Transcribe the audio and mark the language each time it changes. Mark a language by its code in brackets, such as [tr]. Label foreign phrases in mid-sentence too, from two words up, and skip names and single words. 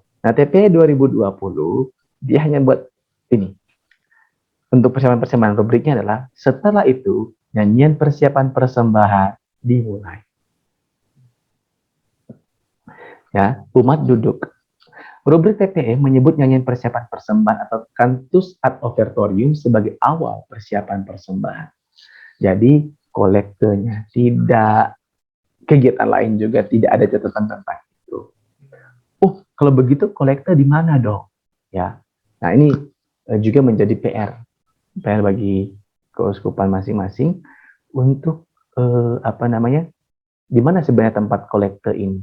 [id] Nah, TP 2020 dia hanya buat ini. Untuk persiapan-persembahan rubriknya adalah setelah itu nyanyian persiapan persembahan dimulai. Ya, umat duduk. Rubrik TPE menyebut nyanyian persiapan persembahan atau [la] cantus ad offertorium [id] sebagai awal persiapan persembahan. Jadi kolektenya tidak, kegiatan lain juga tidak ada catatan tentang itu. Kalau begitu kolekte di mana dong? Ya, nah ini juga menjadi PR bagi keuskupan masing-masing untuk di mana sebenarnya tempat kolekte ini?